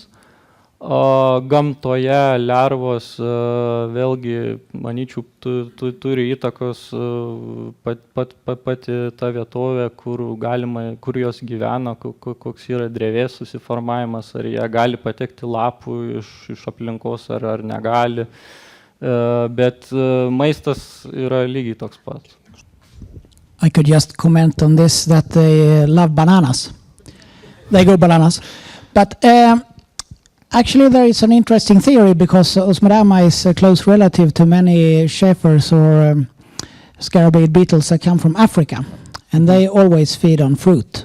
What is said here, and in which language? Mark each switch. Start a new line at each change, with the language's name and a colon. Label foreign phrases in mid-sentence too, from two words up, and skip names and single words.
Lithuanian: Gamtoje lervos vėlgi, manyčiau, turi įtakos pati ta vietovė, kur jos gyvena, koks yra drevės susiformavimas, ar jie gali patekti lapų iš aplinkos ar negali. Bet maistas yra lygiai toks pat.
English: I could just comment on this that they love bananas. They go bananas. But actually, there is an interesting theory because Osmodama is a close relative to many Schäfers or scarabæid beetles that come from Africa, and they always feed on fruit.